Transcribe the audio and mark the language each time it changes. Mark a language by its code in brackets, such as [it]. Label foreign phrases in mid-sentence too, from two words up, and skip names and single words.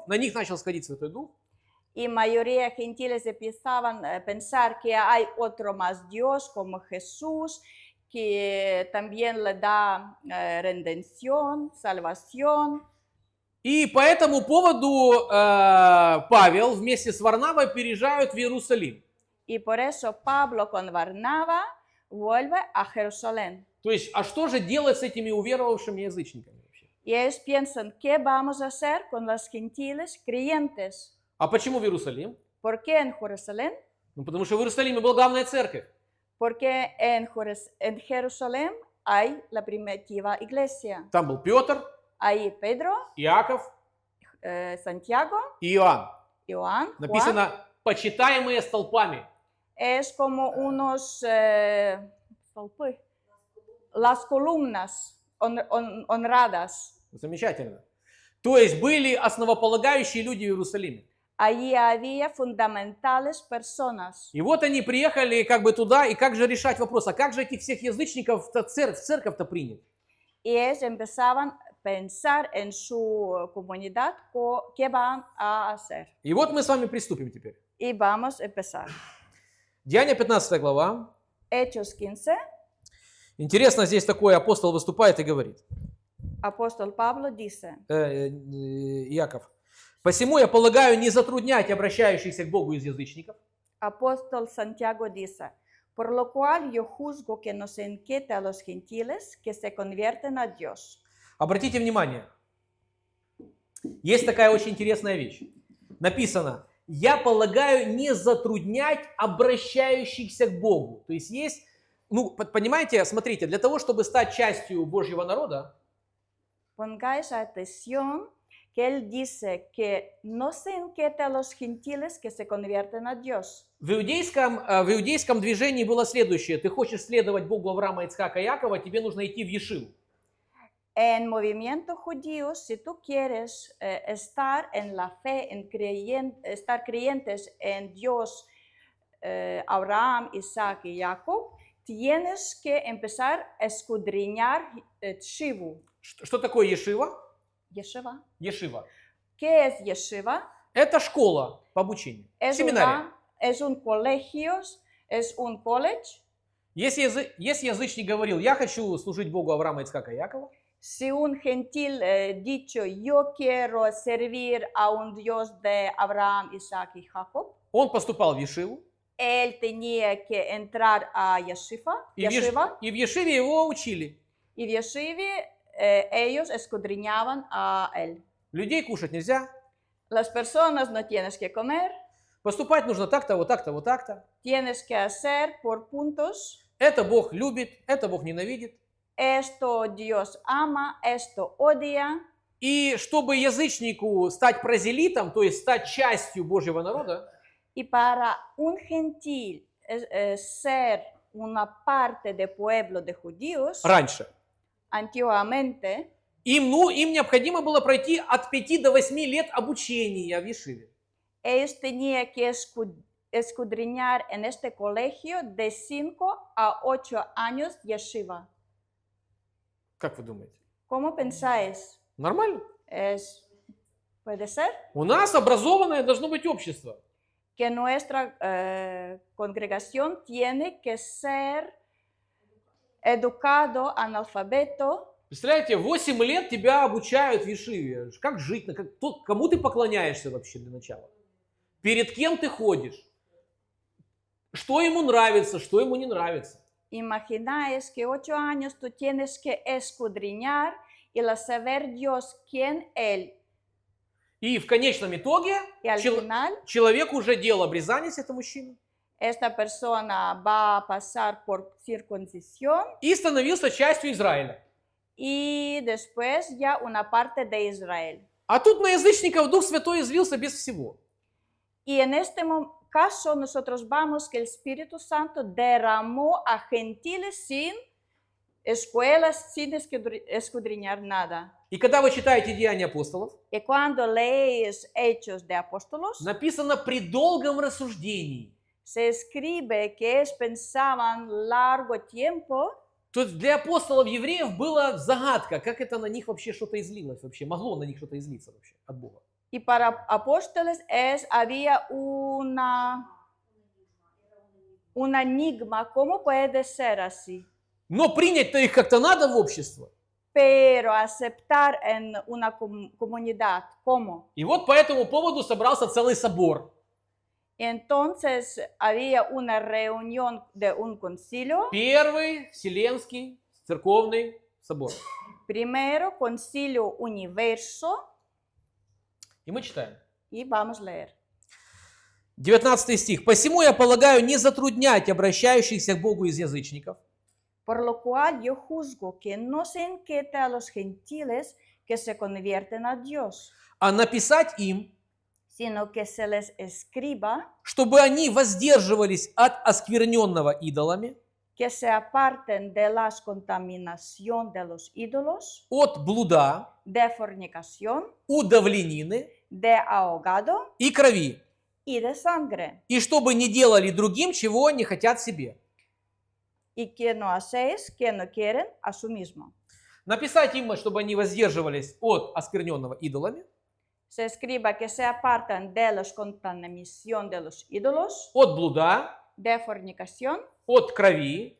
[ru] На них начал сходить Святой Дух. [es] Y mayoría gentiles empezaban a pensar que hay otro más Dios como Jesús, que también le da redención, salvación. [ru] И по этому поводу Павел вместе с Варнавой переезжают в Иерусалим. [es] Y por eso Pablo con Barnaba vuelve a Jerusalén. [ru] То есть, а что же делать с этими уверовавшими язычниками вообще? [es] Y ellos piensan, ¿qué vamos a hacer con los gentiles creyentes? [ru] А почему в Иерусалим? [es] ¿Por qué en Jerusalén? [ru] Потому что в Иерусалиме была главная церковь. [es] Porque en Jerusalén hay la primitiva iglesia. [ru] Там был Петр, [es] Ahí Pedro, [ru] Иаков [es] Santiago, [ru] и Иоанн. [es] Juan. [ru] Написано «почитаемые столпами». [es] Es como unos las columnas honradas. [ru] Замечательно. То есть были основополагающие люди в Иерусалиме. [es] Allí había fundamentales personas. [ru] И вот они приехали как бы туда, и как же решать вопрос, а как же этих всех язычников в церковь-то принять? [es] Y ellos empezaban a pensar en su comunidad qué van a hacer. [ru] И вот мы с вами приступим теперь. [es] Y vamos a empezar. [ru] Деяния 15 глава. [es] Hechos 15. [ru] Интересно, здесь такой апостол выступает и говорит. [es] Apóstol Pablo dice, [ru] Иаков. «Посему я полагаю не затруднять обращающихся к Богу из язычников». [es] Apóstol Santiago dice, por lo cual yo juzgo que no se inquiete a los gentiles que se convierten a Dios. [ru] Обратите внимание, есть такая очень интересная вещь. Написано, я полагаю не затруднять обращающихся к Богу. То есть есть, понимаете, смотрите, для того, чтобы стать частью Божьего народа, [es] Pongáis atención que él dice que no se inquiete a los gentiles que se convierten a Dios. [ru] в иудейском движении было следующее. Ты хочешь следовать Богу Авраама, Ицхака и Якова, тебе нужно идти в Ешиву. [es] En movimiento judío, si tú quieres estar en la fe, estar creyentes en Dios, Abraham, Isaac y Jacob, tienes que empezar a escudriñar Shivu. [ru] Что такое Ешива? Yeshiva. Ешива. [es] ¿Qué es Yeshiva? [ru] Это школа по обучению, семинария. [es] Es un colegio, es un college. [ru] Если язычник говорил, я хочу служить Богу Авраама, Ицхака и Якова, [es] Si un gentil dicho, yo quiero servir a un Dios de Abraham, Isaac y Jacob, [ru] он поступал в Ешиву, [es] él tenía que entrar a Yeshiva, [ru] и в Ешиве его учили. [es] y в Yeshiva ellos escudriñaban a él. [ru] Людей кушать нельзя, [es] Las personas no tienes que comer, [ru] поступать нужно так-то, вот так-то, вот так-то. [es] tienes que hacer por puntos. [ru] Это Бог любит, это Бог ненавидит. [es] Esto Dios ama, esto odia. [ru] И чтобы язычнику стать прозелитом, то есть стать частью Божьего народа, [es] Y para un gentil ser una parte del pueblo de judíos, [ru] раньше, [es] antiguamente, [ru] им необходимо было пройти от 5 до 8 лет обучения в Ешиве. [es] ellos tenían que escudriñar en este colegio de 5 a 8 años yeshiva. [ru] Как вы думаете? [es] ¿Cómo pensáis? [ru] Нормально? [es] ¿Puede ser? [ru] У нас образованное должно быть общество. [es] Que nuestra congregación tiene que ser educado, analfabeto. [ru] Представляете, 8 лет тебя обучают в Ешиве. Как жить, кому ты поклоняешься вообще для начала? Перед кем ты ходишь? Что ему нравится, что ему не нравится? [es] Imagináis que 8 años tú tienes que escudriñar y saber Dios quién Él. [ru] И в конечном итоге [es] Y al final, [ru] человек уже делал обрезание, если это мужчина, [es] esta persona va a pasar por circuncisión [ru] и становился частью Израиля. [es] y después ya una parte de Israel. [ru] А тут на язычников Дух Святой излился без всего. [es] Y en este caso nosotros vamos que el Espíritu Santo derramó a gentiles sin escuelas, sin escudriñar nada. [ru] И когда вы читаете Деяния апостолов, [es] Y cuando lees Hechos de Apóstolos, [ru] написано при долгом рассуждении. [es] se escribe que ellos pensaban largo tiempo. [ru] То есть для апостолов евреев была загадка, как это на них вообще что-то излилось, вообще могло на них что-то излиться вообще от Бога. [es] Y para apóstoles había un enigma, ¿cómo puede ser así? [ru] Но принять-то их как-то надо в общество. [es] Pero aceptar en una comunidad, ¿cómo? [ru] И вот по этому поводу собрался целый собор. [es] Entonces había una reunión de un concilio. [ru] Первый Вселенский церковный собор. [es] Primero, concilio universo. [ru] И мы читаем. [es] Y vamos a leer. [ru] 19 стих. «Посему я полагаю не затруднять обращающихся к Богу из язычников, [es] Por lo cual yo juzgo que no se inquieta a los gentiles que se convierten a Dios, [ru] а написать им, [es] sino que se les escriba [ru] чтобы они воздерживались от оскверненного идолами, [es] que se aparten de la contaminación de los ídolos, [ru] от блуда, [es] de fornicación, [ru] удавленины [es] de ahogado [ru] и крови, [es] y de sangre, [ru] и чтобы не делали другим, чего не хотят себе». [es] y que no hacéis que no quieren a sí mismo. [ru] Написать им, чтобы они воздерживались от оскверненного идолами, [es] Se escriba que se apartan de la contaminación de los ídolos, [ru] от блуда, [es] de fornicación, [ru] от крови,